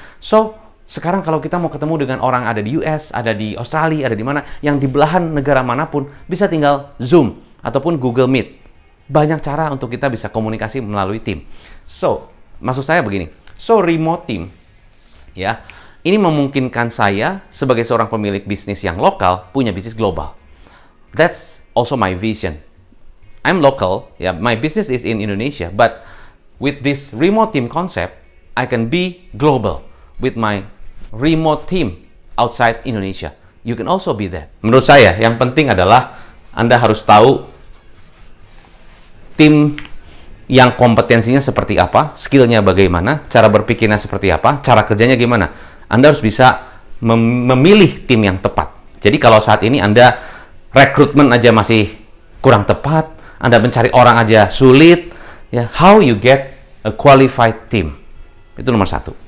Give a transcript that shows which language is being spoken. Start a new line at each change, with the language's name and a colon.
Indonesian: So, sekarang kalau kita mau ketemu dengan orang ada di US, ada di Australia, ada di mana, yang di belahan negara manapun, bisa tinggal Zoom ataupun Google Meet. banyak cara untuk kita bisa komunikasi melalui tim. So, maksud saya begini. So, remote team, ya, ini memungkinkan saya sebagai seorang pemilik bisnis yang lokal punya bisnis global.
English: That's also my vision. I'm local, ya, my business is in Indonesia, but with this remote team concept, I can be global with my remote team outside Indonesia. You can also be that.
Indonesian: Menurut saya, yang penting adalah Anda harus tahu tim yang kompetensinya seperti apa, skillnya bagaimana, cara berpikirnya seperti apa, cara kerjanya gimana. Anda harus bisa memilih tim yang tepat. Jadi kalau saat ini Anda rekrutmen aja masih kurang tepat, Anda mencari orang aja sulit, ya,
English: how you get a qualified team.
Indonesian: Itu nomor satu.